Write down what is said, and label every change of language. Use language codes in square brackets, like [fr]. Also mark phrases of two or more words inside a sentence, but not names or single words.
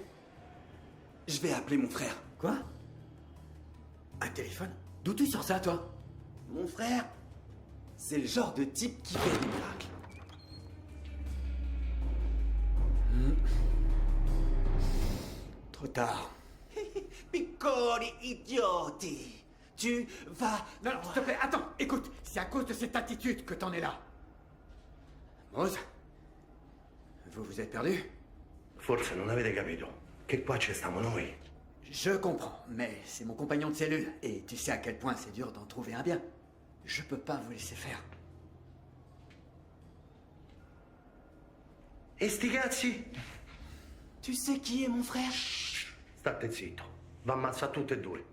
[fr] Je vais appeler mon frère. Quoi? Un téléphone? D'où tu sors ça, toi? Mon frère, c'est le genre de type qui fait des miracles. Trop tard. [it] Piccoli idioti! [fr] Tu vas... Non, non, s'il te plaît, attends, écoute, c'est à cause de cette attitude que t'en es là. Mose? Vous vous êtes perdu? [it] Forse non avete capito che qua ci stiamo noi. [fr] Je comprends, mais c'est mon compagnon de cellule, et tu sais à quel point c'est dur d'en trouver un bien. Je peux pas vous laisser faire. [it] E sti cazzi? [fr] Tu sais qui est mon frère? [it] State zitto, va ammazza tutte e due.